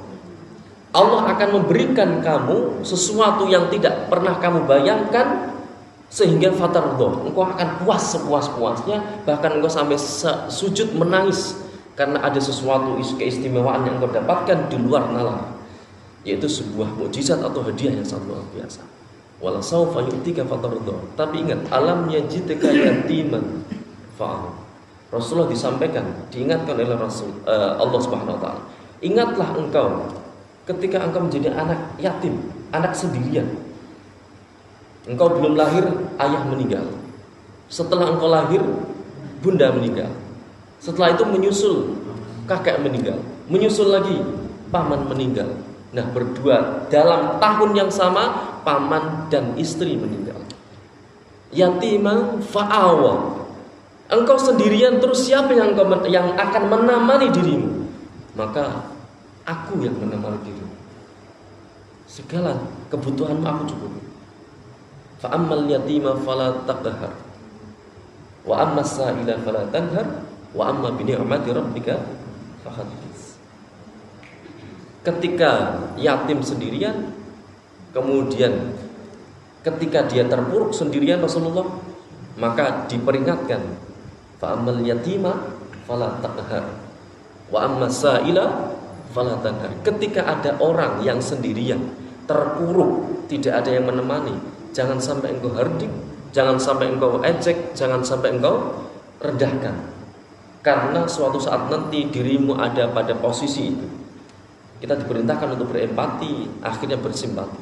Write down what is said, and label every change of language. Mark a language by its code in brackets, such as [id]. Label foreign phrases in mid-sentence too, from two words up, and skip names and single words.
[id] Allah akan memberikan kamu sesuatu yang tidak pernah kamu bayangkan, sehingga fatardo, engkau akan puas sepuas-puasnya, bahkan engkau sampai sujud menangis karena ada sesuatu keistimewaan yang engkau dapatkan di luar nalar, yaitu sebuah mukjizat atau hadiah yang sangat luar biasa. [ar] ولسوف يعطيك فترضى. [id] Tapi ingat, [ar] ألم يجدك يتيما فآوى. [id] Rasulullah disampaikan, diingatkan oleh Allah [ar] سبحانه وتعالى. [id] Ingatlah engkau ketika engkau menjadi anak yatim, anak sendirian. Engkau belum lahir, ayah meninggal. Setelah engkau lahir, bunda meninggal. Setelah itu menyusul, kakek meninggal. Menyusul lagi, paman meninggal. Nah, berdua dalam tahun yang sama, paman dan istri meninggal. [ar] يتيما فآوى. [id] engkau sendirian, terus siapa yang akan menemani dirimu? Maka aku yang menemani dirimu. Segala kebutuhanmu aku cukupi. [ar] فأما اليتيم فلا تقهر، وأما السائل فلا تنهر, وأما بنعمة ربك فحدث. [id] Ketika yatim sendirian, kemudian ketika dia terpuruk sendirian Rasulullah, maka diperingatkan, [ar] فأما اليتيم فلا تقهر، وأما السائل فلا تنهر. [id] Ketika ada orang yang sendirian, terpuruk, tidak ada yang menemani, jangan sampai engkau hardik, jangan sampai engkau ejek, jangan sampai engkau rendahkan. Karena suatu saat nanti dirimu ada pada posisi itu. Kita diperintahkan untuk berempati, akhirnya bersimpati.